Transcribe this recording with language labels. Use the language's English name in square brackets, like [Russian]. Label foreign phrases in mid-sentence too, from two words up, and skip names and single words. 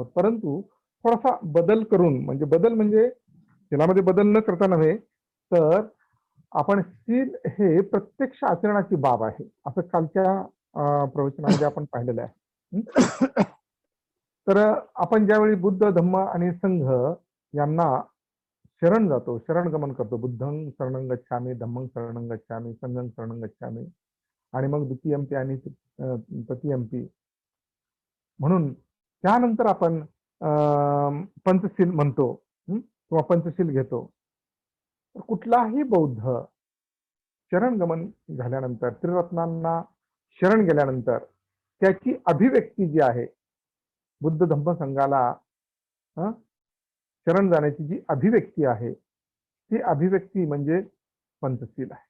[Marathi] परंतु थोडासा बदल करून, म्हणजे बदल म्हणजे शीलामध्ये बदल न करता नव्हे, तर आपण शील हे प्रत्यक्ष आचरणाची बाब आहे असं कालच्या प्रवचनामध्ये आपण पाहिलेलं आहे. तर आपण ज्यावेळी बुद्ध, धम्म आणि संघ यांना शरण जातो, शरणगमन करतो, [Pali] बुद्धं शरणं गच्छामि, धम्मं शरणं गच्छामि, संघं शरणं गच्छामि, [Marathi] आणि मग द्वितीयंपी आणि तृतीयंपी म्हणून त्यानंतर आपण पंचशील म्हणतो किंवा पंचशील घेतो. कुठलाही बौद्ध शरणगमन झाल्यानंतर, त्रिरत्नांना शरण गेल्यानंतर त्याची अभिव्यक्ती जी आहे, बुद्ध धम्म संघाला शरण जाण्याची जी अभिव्यक्ती आहे ती अभिव्यक्ती म्हणजे पंचशील आहे.